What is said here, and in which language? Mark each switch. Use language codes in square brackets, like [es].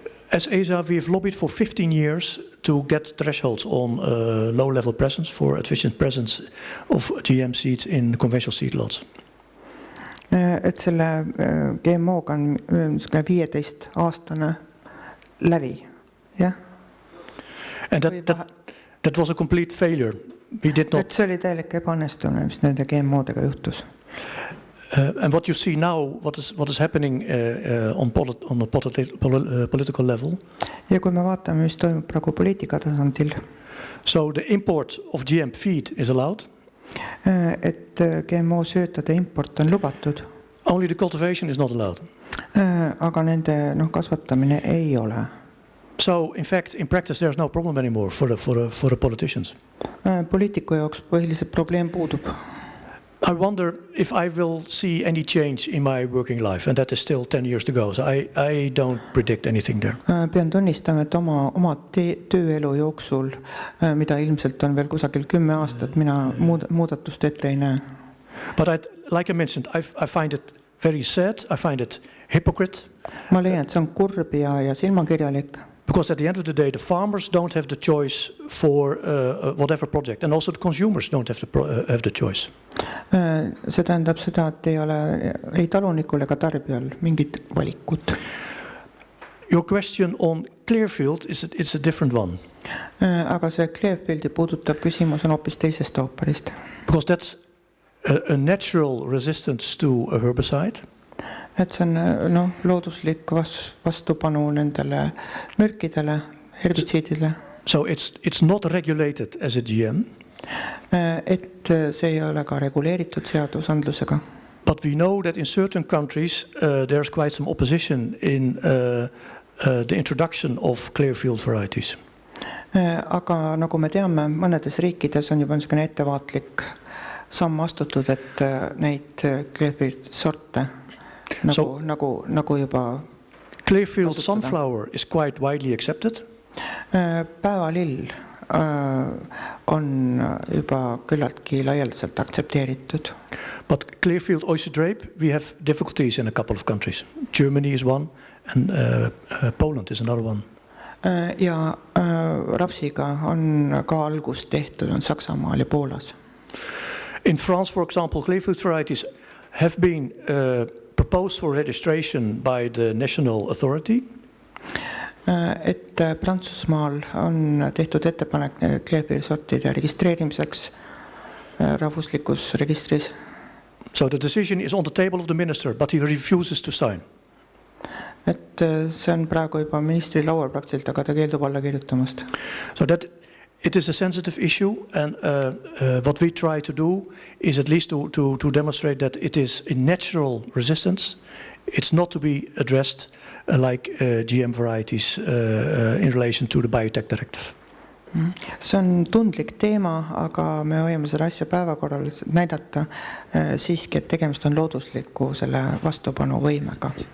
[en] As ESA, we have lobbied for 15 years to get thresholds on low-level presence for efficient presence of GM seeds in conventional seed lots. [et] Et selle GMO-ga on 15-aastane lävi, jah? [en] And that was a complete failure. We did not. [et] Et see oli täielik ebaõnnestumine, mis nende GMO-dega juhtus. [en] And what you see now, what is happening on a political level. [et] Ja kui me vaatame, mis toimub praegu poliitika tasandil. [en] So the import of GM feed is allowed. [et] Et GMO söötade import on lubatud. [en] Only the cultivation is not allowed. [et] Aga nende kasvatamine ei ole. [en] So in fact, in practice, there's no problem anymore for the politicians. [et] Poliitiku jaoks põhiliselt probleem puudub. [en] I wonder if I will see any change in my working life, and that is still 10 years to go. So I don't predict anything there. [et] Pean tunnistama, et oma tööelu jooksul, mida ilmselt on veel kusagil 10 aastat, mina muudatust ette ei näe. [en] But like I mentioned, I find it very sad. I find it hypocrite. [et] Ma leian, et see on kurb ja silmakirjalik. [en] Because at the end of the day, the farmers don't have the choice for whatever project, and also the consumers don't have the choice. [et] See tähendab seda, et ei ole ei talunikul ega tarbijal mingit valikut. [en] Your question on Clearfield it's a different one. [et] Aga see Clearfieldi puudutav küsimus on hoopis teisest ooperist. [en] Because that's a natural resistance to a herbicide. [et] Et see on looduslik vastupanu nendele mürkidele, herbitsiididele. [en] So it's not regulated as a GM. [et] Et see ei ole ka reguleeritud seadusandlusega. [en] But we know that in certain countries there's quite some opposition in the introduction of Clearfield varieties. [et] Aga nagu me teame, mõnedes riikides on juba niisugune ettevaatlik samm astutud, et neid Clearfield sorte nagu juba [en] Clearfield sunflower is quite widely accepted. [et] Päevalill on juba küllaltki laialdaselt aktsepteeritud. [en] But Clearfield oyster drape, we have difficulties in a couple of countries. Germany is one and Poland is another one. [et] Ja rapsiga on ka algust tehtud, on Saksamaal ja Poolas. [en] In France, for example, Clearfield varieties have been proposed for registration by the national authority. [et] Et Prantsusmaal on tehtud ettepanek Clearfield sortide registreerimiseks rahvuslikus registris. [en] So the decision is on the table of the minister, but he refuses to sign. [et] Et see on praegu juba ministri laual praktiliselt, aga ta keeldub alla kirjutamast. [en] So that it is a sensitive issue, and what we try to do is at least to demonstrate that it is a natural resistance. It's not to be addressed like GM varieties in relation to the biotech directive. [et] See on tundlik teema, aga me hoiame selle asja päevakorral näidata siiski, et tegemist on loodusliku selle vastupanu võimega.